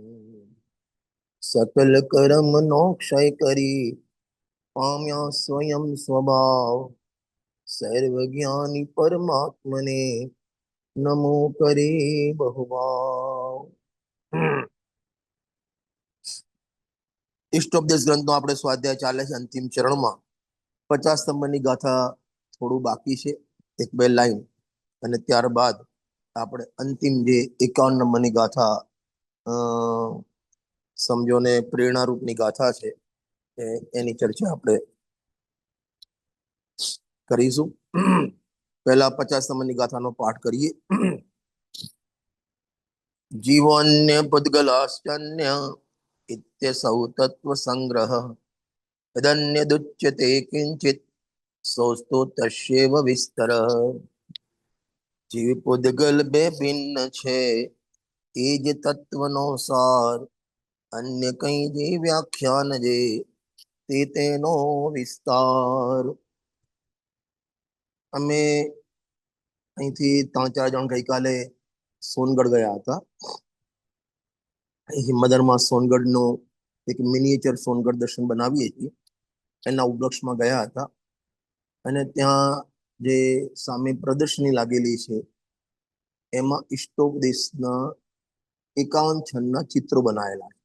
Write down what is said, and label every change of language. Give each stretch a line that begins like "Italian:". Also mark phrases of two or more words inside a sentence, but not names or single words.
Gujarati: સકલ કર્મ નો ક્ષય કરી પામ્યા સ્વયં સ્વભાવ સર્વજ્ઞાની પરમાત્મને નમો કરે બહુભાવ। इष्टोपदेश ग्रंथનો આપણે સ્વાધ્યાય ચાલે છે અંતિમ ચરણમાં 50 સ્તંભની ગાથા થોડું બાકી છે, એક બે લાઈન, અને ત્યારબાદ આપણે અંતિમ જે 51 નંબરની ગાથા સમજો ને પ્રેરણારૂપની ગાથા છે એની ચર્ચા આપણે કરીશું। પહેલા 50 નંબરની ગાથાનો પાઠ કરીએ।
Sanskrit: જીવન્ય પદ્ગલાશ્ચન્ય इत्यसौ तत्व संग्रह तदन्य दुच्यते किंचित सोस्तो तस्यैव विस्तर।
Gujarati: જીવ પુદ્ગલ બે ભિન્ન છે એજ તત્વનો સાર અન્ય કઈ જે વ્યાખ્યાન જે તે તેનો વિસ્તાર। અમે અહીંથી 3-4 જણ ગઈકાલે સોનગઢ ગયા હતા। હિમદરમાં સોનગઢનું એક મિનિએચર સોનગઢ દર્શન બનાવીએ છીએ એના ઉપલક્ષમાં ગયા હતા, અને ત્યાં જે સામે પ્રદર્શની લાગેલી છે એમાં ઇષ્ટોપદેશના 51 છંદના ચિત્રો બનાવેલા છે।